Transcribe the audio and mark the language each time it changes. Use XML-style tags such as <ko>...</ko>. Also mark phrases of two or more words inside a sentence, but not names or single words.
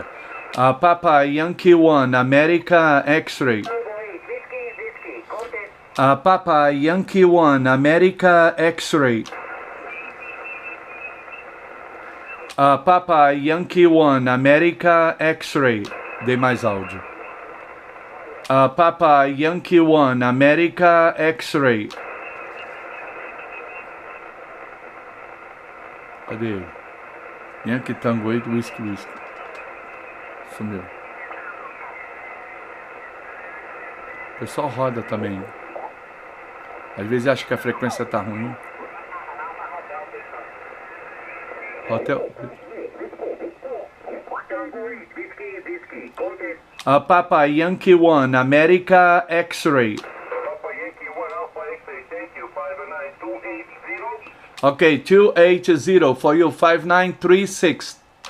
<en>Papa Yankee 1, America X-Ray. Papa Yankee 1, America X-Ray. Papa Yankee 1, America X-Ray.</en> <pt>Dei mais áudio.</pt> <en>Papa Yankee 1, America X-Ray.</en> <pt>Cadê ele?</pt> <en>Yankee Tango 8, Whisky. Sumiu.</en> <pt>O pessoal roda também. Às vezes acha que a frequência tá ruim.</pt> <en>Hotel. Papa Yankee 1, America X-Ray. Okay, 280 for you, 5936.</en>